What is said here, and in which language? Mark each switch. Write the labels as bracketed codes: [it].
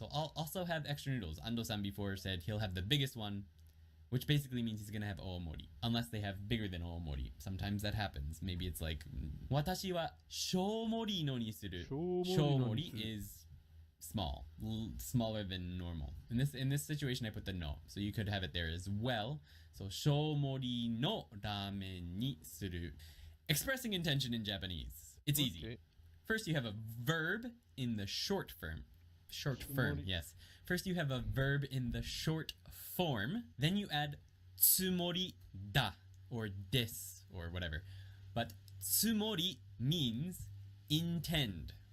[en] So I'll also have extra noodles. Ando-san before said he'll have the biggest one, which basically means he's going to have 大盛り. Unless they have bigger than 大盛り. Sometimes that happens. Maybe it's like, [ja] 私は小盛りのにする. [en] 小盛り is small. Smaller than normal. In this situation, I put the no. So you could have it there as well. So [ja] 小盛りのラーメンにする. [en] Expressing intention in Japanese. It's easy. First, you have a verb in the short form. Yes. First, you have a verb in the short form. Then you add つもりだ or des or whatever. But つもり means intend.